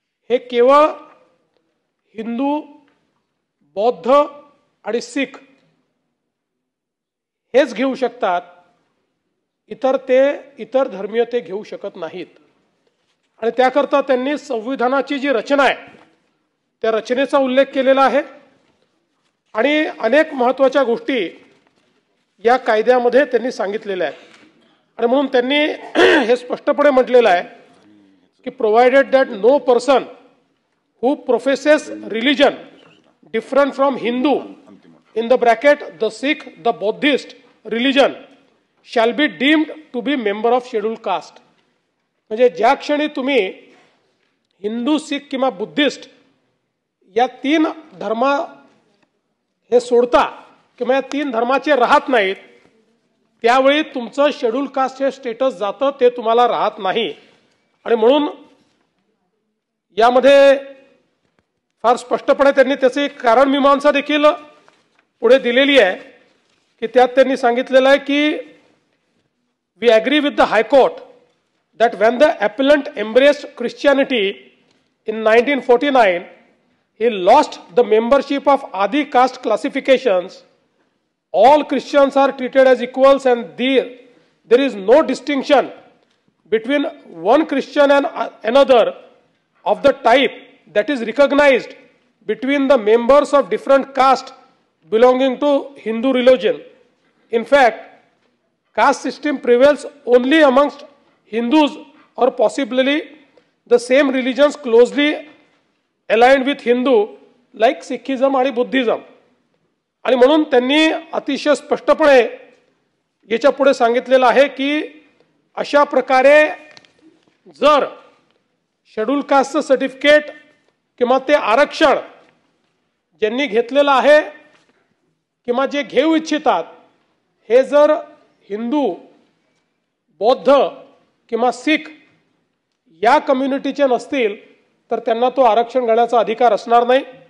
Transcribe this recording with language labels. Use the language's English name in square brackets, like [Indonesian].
[Marathi] हे केवळ हिंदू, बौद्ध आणि सिख हेच घेऊ शकतात, इतर धर्मीय ते घेऊ शकत नाहीत। आणि त्याकरता त्यांनी संविधानाची जी रचना आहे त्या रचनेचा उल्लेख केलेला आहे आणि अनेक महत्त्वाच्या गोष्टी या कायद्यामध्ये त्यांनी सांगितलेल्या आहेत। आणि म्हणून त्यांनी हे स्पष्टपणे म्हटलेलं आहे की [English] Provided that no person who professes religion different from Hindu in the bracket the Sikh, the Buddhist religion shall be deemed to be member of scheduled caste। [Marathi] म्हणजे ज्या क्षणी तुम्ही हिंदू, सिख किंवा बुद्धिस्ट या 3 धर्म हे सोडता किंवा या 3 धर्माचे राहत नाहीत, त्यावेळी तुमचं शेड्यूल कास्ट हे स्टेटस जातं, ते तुम्हाला राहत नाही। आणि म्हणून यामध्ये फार स्पष्टपणे त्यांनी त्याची कारण मीमांसा देखील पुढे दिलेली आहे की त्यात त्यांनी सांगितलेलं आहे की [English] We agree with the high court that when the appellant embraced Christianity in 1949 he lost the membership of Adi caste classifications. All Christians are treated as equals, and there is no distinction between one Christian and another of the type that is recognized between the members of different castes belonging to Hindu religion. In fact, caste system prevails only amongst Hindus or possibly the same religions closely aligned with Hindu like Sikhism आणि Buddhism. [Marathi] आणि म्हणून त्यांनी अतिशय स्पष्टपणे याच्या पुढे सांगितलेलं आहे की अशा प्रकारे जर शेड्यूल कास्टचं सर्टिफिकेट किंवा ते आरक्षण ज्यांनी घेतलेलं आहे किंवा जे घेऊ इच्छितात हे जर हिंदू, बौद्ध किंवा सिख या कम्युनिटीचे नसतील तर त्यांना तो आरक्षण घेण्याचा अधिकार असणार नाही.